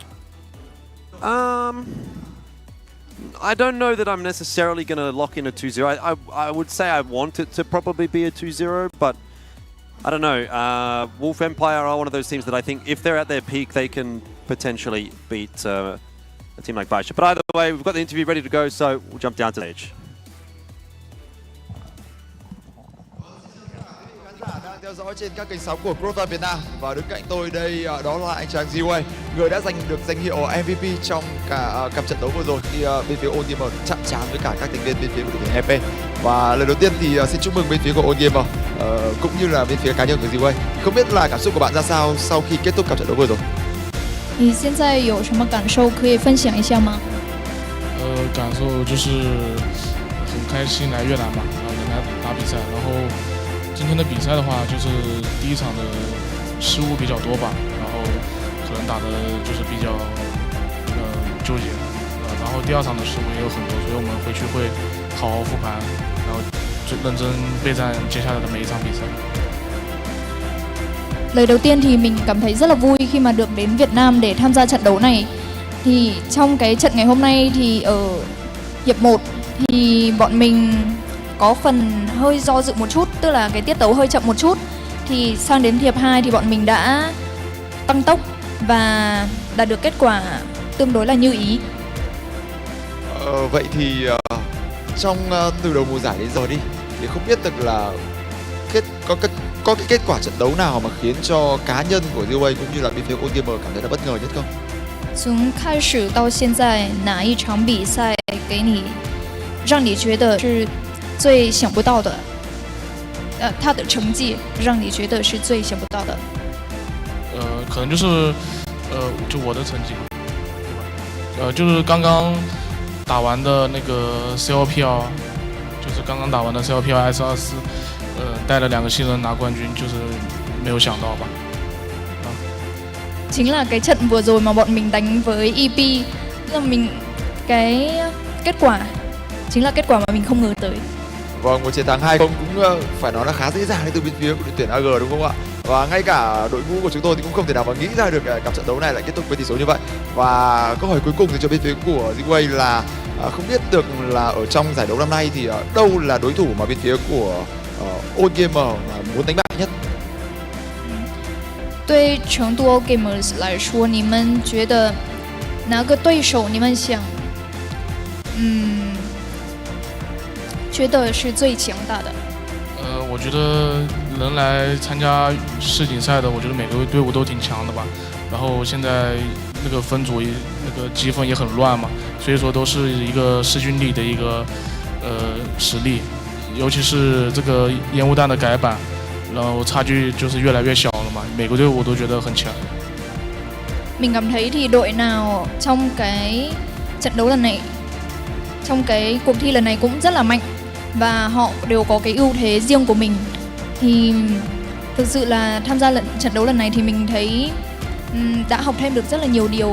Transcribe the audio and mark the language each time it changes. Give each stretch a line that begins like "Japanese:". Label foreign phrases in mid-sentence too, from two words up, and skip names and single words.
English: I don't know that I'm necessarily going to lock in a 2-0. I would say I want it to probably be a 2-0, but I don't know. Wolf Empire are one of those teams that I think if they're at their peak, they can potentially beat a team like BaiSha. But either way, we've got the interview ready to go, so we'll jump down to the stage.
Vietnamese: Đang theo dõi trên các kênh sóng của CROSSFIRE Việt Nam, và đứng cạnh tôi đây đó là anh chàng Ziwei, người đã giành được danh hiệu MVP trong cả cặp trận đấu vừa rồi khi bên phía All Gamer chạm trán với cả các thành viên bên phía của đội tuyển EP. Và lần đầu tiên thì xin chúc mừng bên phía của All Gamer cũng như là bên phía cá nhân của Ziwei. Không biết là cảm xúc của bạn ra sao sau khi kết thúc cặp trận đấu vừa rồi?
Chinese: 你现在有什么感受可以分享一下吗？感受就是很开心来越南嘛，然后能来打比赛。然后今天的比赛的话，就是第一场的失误比较多吧，然后可能打的就是比较纠结。然后第二场的失误也有很多，所以我们回去会好好复盘，然后就认真备战接下来的每一场比赛。
Vietnamese: Lời đầu tiên thì mình cảm thấy rất là vui khi mà được đến Việt Nam để tham gia trận đấu này. Thì trong cái trận ngày hôm nay thì ở hiệp 1 thì bọn mình có phần hơi do dự một chút, tức là cái tiết tấu hơi chậm một chút. Thì sang đến hiệp 2 thì bọn mình đã tăng tốc và đạt được kết quả tương đối là như ý. Vậy thì trong từ đầu mùa giải đến giờ đi thì không biết được là có cái kết quả trận đấu nào mà khiến cho cá nhân của Ziwei cũng như là bên phía All Gamer cảm thấy là bất ngờ nhất không?
Chinese: 从开始到现在，哪一场比赛给你让你觉得是最想不到的？他的成绩让你觉得是最想不到的？可能就是就我的成绩，对吧？就是刚刚打完的那个 CLPL， 就是刚刚打完的 CLPL S24，带了2个新人拿冠军，就是没有想到吧。
Vietnamese: Chính là cái trận vừa rồi mà bọn mình đánh với EP, là cái kết quả chính là kết quả mà mình không ngờ tới. Vâng, một chiến thắng 2-0 cũng phải nói là khá dễ dàng từ bên phía của đội tuyển AG đúng không ạ? Và ngay cả đội ngũ của chúng tôi thì cũng không thể nào mà nghĩ ra được cặp trận đấu này lại kết thúc với tỷ số như vậy. Và câu hỏi cuối cùng thì cho bên phía của Ziwei là không biết được là ở trong giải đấu năm nay thì đâu là đối thủ mà bên phía của All Gamer muốn đánh bại nhất?
Chinese: 对成都 Gamers 来说，你们觉得哪个对手你们想，觉得是最强大的？我觉得能来参加世锦赛的，我觉得每个队伍都挺强的吧。然后现在那个分组那个积分也很乱嘛，所以说都是一个势均力的一个实力，尤其是这个烟雾弹的改版。然后差距就是越来越小了嘛，每个队伍都觉得很强。
Vietnamese: Mình cảm thấy thì đội nào trong cái trận đấu lần này, trong cái cuộc thi lần này cũng rất là mạnh và họ đều có cái ưu thế riêng của mình. Thì thực sự là tham gia trận đấu lần này thì mình thấy đã học thêm được rất là nhiều điều.